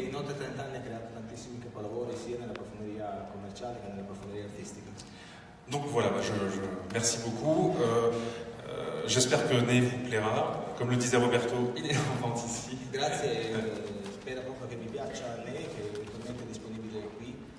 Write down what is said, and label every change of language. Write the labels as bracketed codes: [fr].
[it] E in oltre 30 anni ha creato tantissimi capolavori sia nella profumeria commerciale che nella profumeria artistica. [fr] Donc voilà, merci beaucoup. J'espère que Nez vous plaira. Comme le disait Roberto, il est en vente ici. [it] Grazie, spero proprio che vi piaccia Nez, che è eventualmente disponibile qui.